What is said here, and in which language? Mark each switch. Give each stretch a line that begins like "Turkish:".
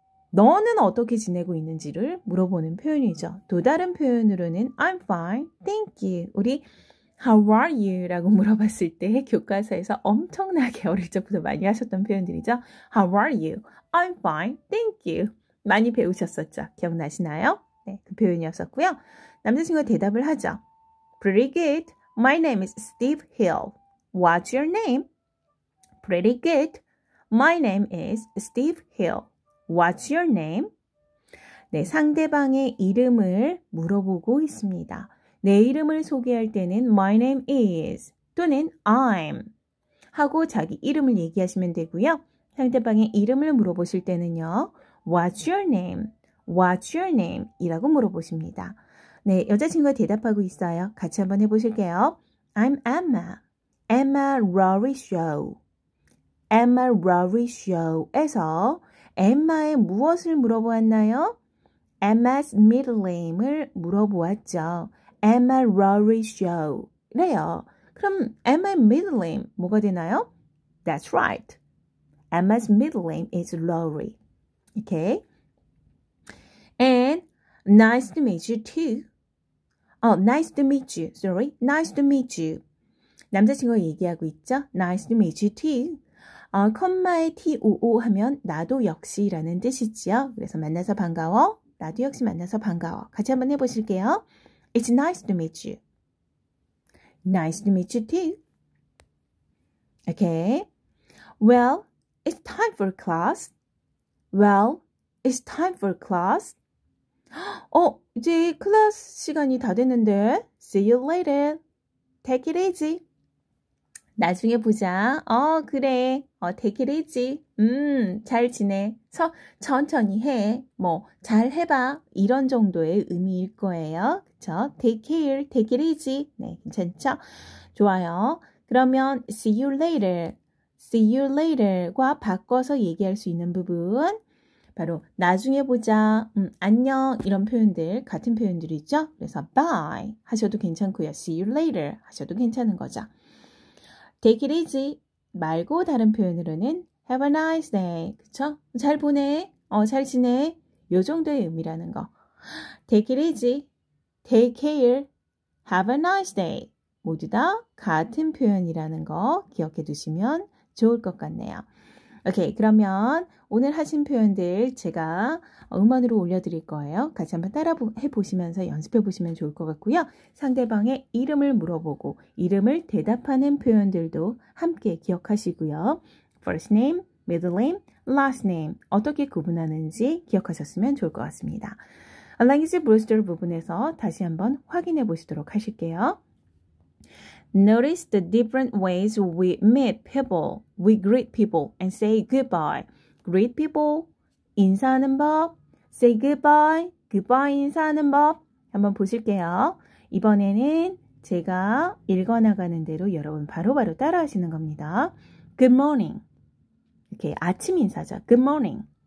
Korean: 너는 어떻게 지내고 있는지를 물어보는 표현이죠. 또 다른 표현으로는
English: I'm fine, thank you. 우리 How are you?
Korean: 라고 물어봤을 때 교과서에서 엄청나게 어릴 적부터 많이 하셨던 표현들이죠.
English: How are you? I'm fine, thank you.
Korean: 많이 배우셨었죠? 기억나시나요? 네, 그 표현이었었고요. 남자친구가 대답을 하죠.
English: Pretty good. My name is Steve Hill. What's your name? Pretty good. My name is Steve Hill. What's your name?
Korean: 네, 상대방의 이름을 물어보고 있습니다. 내 이름을 소개할 때는
English: My name is
Korean: 또는 I'm 하고 자기 이름을 얘기하시면 되고요. 상대방의 이름을 물어보실 때는요.
English: What's your name? What's your name?
Korean: 이라고 물어보십니다. 네, 여자친구가 대답하고 있어요. 같이 한번 해보실게요.
English: I'm Emma.
Korean: Emma Rory Show. Emma Rory Show에서 엠마의 무엇을 물어보았나요? Emma's middle name을 물어보았죠. Emma Rory Show래요. 그럼 Emma의 middle name 뭐가 되나요?
English: That's right. Emma's middle name is Rory. Okay. And nice to meet you too. Nice to meet you. Sorry. Nice to meet you.
Korean: 남자친구가 얘기하고 있죠.
English: Nice to meet you too.
Korean: 컴마에 too 하면 나도 역시라는 뜻이지요. 그래서 만나서 반가워. 나도 역시 만나서 반가워. 같이 한번 해보실게요.
English: It's nice to meet you. Nice to meet you too. Okay. Well, it's time for class. Well, it's time for class.
Korean: 이제 클래스 시간이 다 됐는데.
English: See you later. Take it easy.
Korean: 나중에 보자. 그래. take it easy. 잘 지내. 천천히 해. 뭐, 잘 해봐. 이런 정도의 의미일 거예요.
English: 그쵸? take care, take it easy.
Korean: 네, 괜찮죠? 좋아요.
English: 그러면 see you later.
Korean: see you later과 바꿔서 얘기할 수 있는 부분. 바로 나중에 보자, 안녕 이런 표현들 같은 표현들이죠. 그래서 bye 하셔도 괜찮고요.
English: see you later
Korean: 하셔도 괜찮은 거죠.
English: take it easy
Korean: 말고 다른 표현으로는
English: have a nice day.
Korean: 그쵸? 잘 보내. 잘 지내. 요 정도의 의미라는 거.
English: take it easy, take care, have a nice day.
Korean: 모두 다 같은 표현이라는 거 기억해 두시면 좋을 것 같네요. 오케이, 그러면 오늘 하신 표현들 제가 음원으로 올려드릴 거예요. 같이 한번 따라 해보시면서 연습해 보시면 좋을 것 같고요. 상대방의 이름을 물어보고 이름을 대답하는 표현들도 함께 기억하시고요. First name, middle name, last name 어떻게 구분하는지 기억하셨으면 좋을 것 같습니다. language booster 부분에서 다시 한번 확인해 보시도록 하실게요.
English: Notice the different ways we meet people, we greet people and say goodbye.
Korean: Greet people, 인사하는 법,
English: say goodbye,
Korean: goodbye 인사하는 법 한번 보실게요. 이번에는 제가 읽어나가는 대로 여러분 바로바로 따라하시는 겁니다.
English: Good morning.
Korean: 이렇게 아침 인사죠.
English: Good morning.